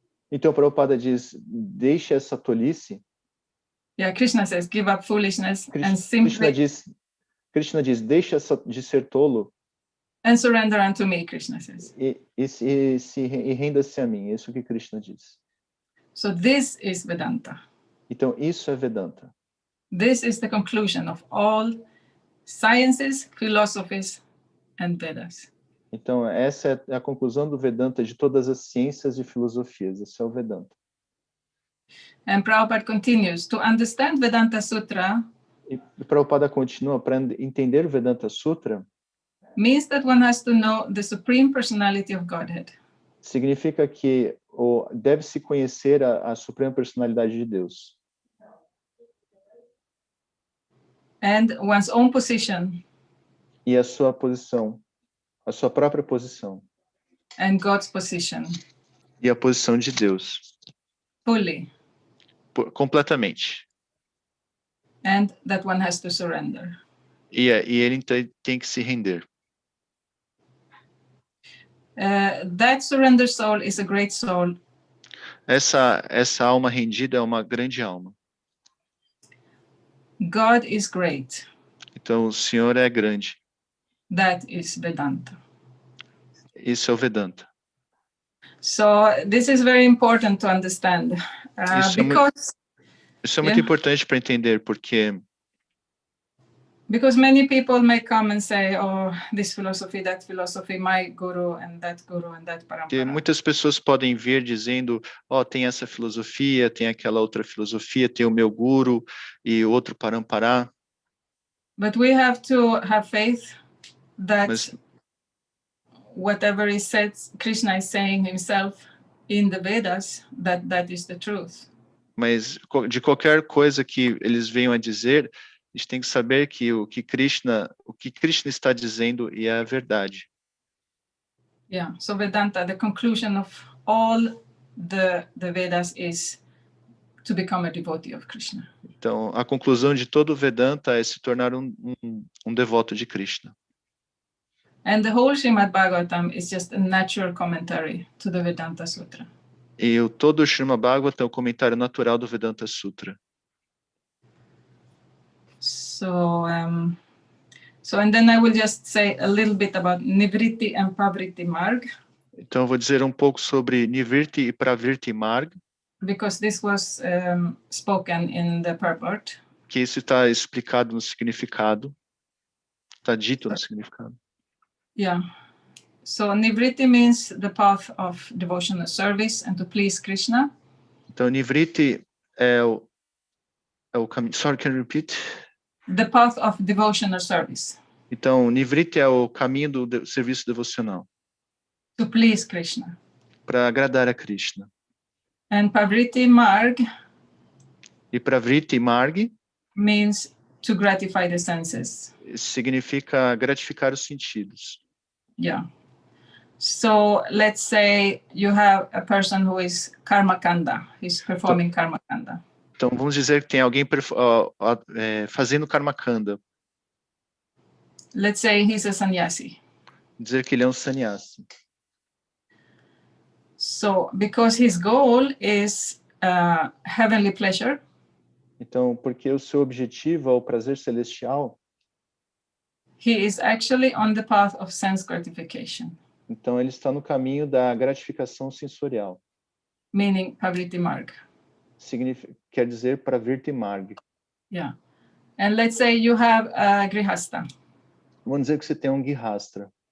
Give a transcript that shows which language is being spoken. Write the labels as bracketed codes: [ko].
[pt] Então, Prabhupada diz, deixe essa tolice. [en] Yeah, Krishna says, give up foolishness and simply... [pt] Krishna diz, deixa de ser tolo. [en] And surrender unto me, Krishna says. [pt] E renda-se a mim, é isso que Krishna diz. [en] So this is Vedanta. [pt] Então, isso é Vedanta. [en] This is the conclusion of all sciences, philosophies, and Vedas. [pt] Então, essa é a conclusão do Vedanta de todas as ciências e filosofias. Esse é o Vedanta. [en] And Prabhupada continues, to understand Vedanta Sutra, [pt] e Prabhupada continua, para entender o Vedanta Sutra, [en] means that one has to know the Supreme Personality of Godhead. [pt] Significa que deve-se conhecer a Suprema Personalidade de Deus. [en] And one's own position. [pt] E a sua posição, a sua própria posição. [en] And God's position. [pt] E a posição de Deus. [en] Fully. [pt] Completamente. [en] And that one has to surrender. [pt] E ele tem que se render. [en] That surrender soul is a great soul. [pt] Essa alma rendida é uma grande alma. [en] God is great. [pt] Então o Senhor é grande. [en] That is Vedanta. [pt] Isso é o Vedanta. [en] So this is very important to understand. [pt] Isso é muito importante para entender, porque [en] because many people may come and say, oh, this philosophy, that philosophy, my guru and that parampara. [pt] Muitas pessoas podem vir dizendo, tem essa filosofia, tem aquela outra filosofia, tem o meu guru e outro parampara. [en] But we have to have faith that whatever is said, Krishna is saying himself in the Vedas, that is the truth. [pt] Mas de qualquer coisa que eles venham a dizer, a gente tem que saber que o que Krishna está dizendo é a verdade. [en] Yeah, so Vedanta, the conclusion of all the Vedas is to become a devotee of Krishna. [pt] Então, a conclusão de todo o Vedanta é se tornar um devoto de Krishna. [en] And the whole Srimad Bhagavatam is just a natural commentary to the Vedanta Sutra. [pt] E todo o Srimad Bhagavatam é o comentário natural do Vedanta Sutra. [en] So, and then I will just say a little bit about Nivritti and Pavritti Marg. [pt] Então, eu vou dizer um pouco sobre Nivritti e Pravritti Marg. [en] Because this was spoken in the purport. [pt] Que isso está explicado no significado. Está dito no significado. [en] Yeah. So Nivritti means the path of devotional service and to please Krishna. [pt] Então, Nivritti é o caminho. [en] Sorry, can you repeat? The path of devotional service. [pt] Então, Nivritti é o caminho do serviço devocional. [en] To please Krishna. [pt] Para agradar a Krishna. [en] And Pavritti Marg. [pt] E Pravritti Marg [en] means to gratify the senses. [pt] Significa gratificar os sentidos. [en] Yeah. So let's say you have a person who is karma kanda, he's performing karma kanda. [pt] Então vamos dizer que tem alguém fazendo karma kanda. [en] Let's say he's a sannyasi. [pt] Dizer que ele é um sannyasi. [en] So because his goal is heavenly pleasure. [pt] Então, porque o seu objetivo é o prazer celestial. [en] He is actually on the path of sense gratification. [pt] Então, ele está no caminho da gratificação sensorial. [en] Meaning Pavritti Marg. [pt] Quer dizer Pravritti Marg. [en] Yeah. And let's say you have a grihasta. [pt] Vamos dizer que você tem um grihastra.